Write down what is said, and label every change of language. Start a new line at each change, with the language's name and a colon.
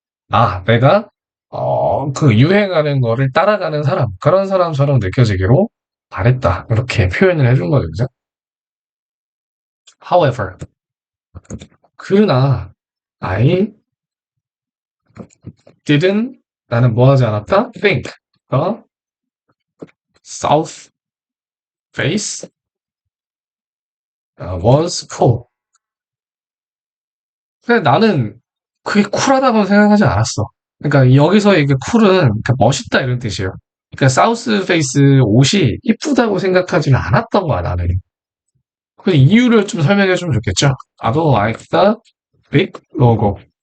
Korean: 아, 내가 그 유행하는 거를 따라가는 사람, 그런 사람처럼 느껴지기로 바랬다. 이렇게 표현을 해준 거죠. 그죠?
English: However,
Korean: 그러나
English: I didn't
Korean: 나는 뭐 하지 않았다?
English: think the south face was cool.
Korean: 근데 나는 그게 쿨하다고 생각하지 않았어. 그러니까 여기서 이게 쿨은 그러니까 멋있다 이런 뜻이에요. 그러니까 사우스 페이스 옷이 이쁘다고 생각하지는 않았던 거야 나는. 그 이유를 좀 설명해 주면 좋겠죠.
English: I don't like the big logo.